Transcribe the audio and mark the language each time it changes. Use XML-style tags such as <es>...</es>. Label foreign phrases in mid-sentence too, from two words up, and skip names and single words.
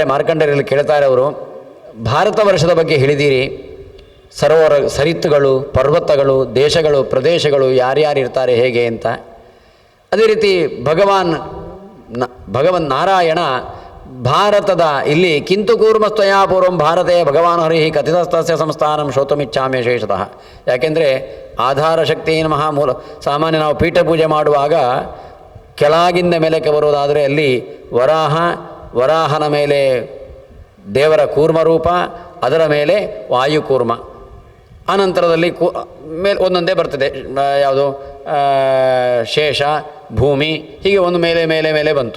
<kn>ಮಾರ್ಕಂಡೇಯರಲ್ಲಿ ಕೇಳ್ತಾರೆ ಅವರು, ಭಾರತ ವರ್ಷದ ಬಗ್ಗೆ ಹೇಳಿದ್ದೀರಿ, ಸರೋವರ ಸರಿತ್ತುಗಳು, ಪರ್ವತಗಳು, ದೇಶಗಳು, ಪ್ರದೇಶಗಳು, ಯಾರ್ಯಾರು ಇರ್ತಾರೆ ಹೇಗೆ ಅಂತ. ಅದೇ ರೀತಿ ಭಗವನ್ ನಾರಾಯಣ ಭಾರತದ ಇಲ್ಲಿ</kn> <sa>ಕಿಂತು ಕೂರ್ಮಸ್ತ್ವಯಾ ಪೂರ್ವಂ ಭಾರತೆ ಭಗವಾನ್ ಹರಿ ಕಥಿತಸ್ತಸ್ಯ ಸಂಸ್ಥಾನಂ ಶ್ರೋತುಮಿಚ್ಛಾಮಿ ಶೇಷತಃ.</sa> <kn>ಯಾಕೆಂದರೆ</kn> <sa>ಆಧಾರ ಶಕ್ತಿ ನಮಃ</sa> <kn>ಮೂಲ. ಸಾಮಾನ್ಯ ನಾವು ಪೀಠ ಪೂಜೆ ಮಾಡುವಾಗ ಕೆಳಗಿಂದ ಮೇಲಕ್ಕೆ ಬರುವುದಾದರೆ ಅಲ್ಲಿ ವರಾಹನ ಮೇಲೆ ದೇವರ ಕೂರ್ಮರೂಪ, ಅದರ ಮೇಲೆ ವಾಯುಕೂರ್ಮ, ಆನಂತರದಲ್ಲಿ ಮೇಲೆ ಒಂದೊಂದೇ ಬರ್ತದೆ, ಯಾವುದು ಶೇಷ, ಭೂಮಿ, ಹೀಗೆ ಒಂದು ಮೇಲೆ ಮೇಲೆ ಮೇಲೆ ಬಂತು.</kn>